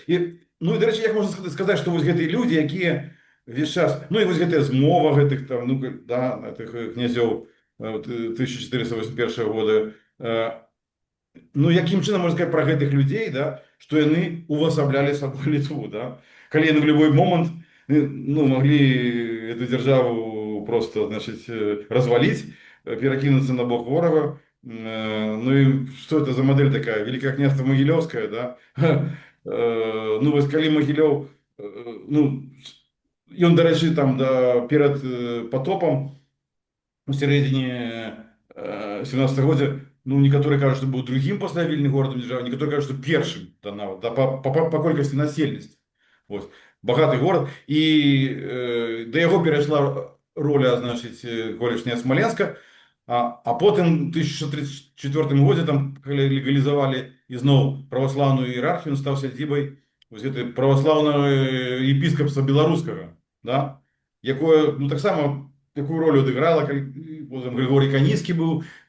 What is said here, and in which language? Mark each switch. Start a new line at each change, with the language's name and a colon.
Belarusian: І, ну і, да рэчы, як можна сказаць, што вось гэтыя людзі, якія весь час, ну і вось гэтая змова гэтых там, ну, да, гэтых князёў 1481 года, ну, якім чынам можна сказаць пра гэтых людзей, да, што яны увасаблялі сабой Літву, да? Калі яны
Russian: в любой момант, ну, могли эту державу просто, значит, развалить, перекинуться на бок ворога. Ну и что это за модель такая? Великое княжество Могилевское, да? Ну, вось калі Могилев, ну, и он, до речі, там, да, перед потопом, в середине 17 года, ну, некоторые кажут, что был другим пасля Вільні городом державы, некоторые кажут, что першым, да, нават, да, по колькасці насельніцтва. Вот.
Belarusian: Багатый город, и до яго перайшла роля, значит, колішняя Смоленска, а потым в 1634 годзе там легалізавалі ізноў праваслаўную іерархію, он стаў сядзібай праваслаўнага епіскапства беларускага, да, якое, ну, таксама такую роль адыграла, потым Григорий Каніцкі быў